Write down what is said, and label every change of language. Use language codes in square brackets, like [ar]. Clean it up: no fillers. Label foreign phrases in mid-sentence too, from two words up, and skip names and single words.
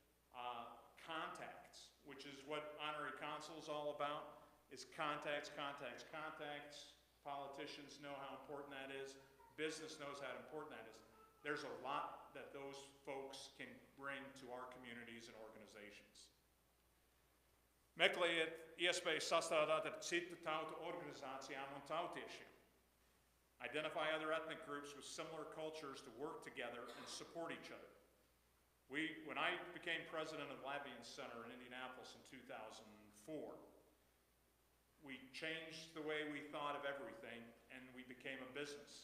[en] Contacts, which is what honorary consul is all about, is contacts, contacts, contacts. Politicians know how important that is. Business knows how important that is. There's a lot that those folks can bring to our communities and organizations. [lv] Meklējiet iespēju sastrādāt ar citu tautu organizācijām un tautiešiem. [en] Identify other ethnic groups with similar cultures to work together and support each other. When I became president of the Latvian Center in Indianapolis in 2004, we changed the way we thought of everything, and we became a business.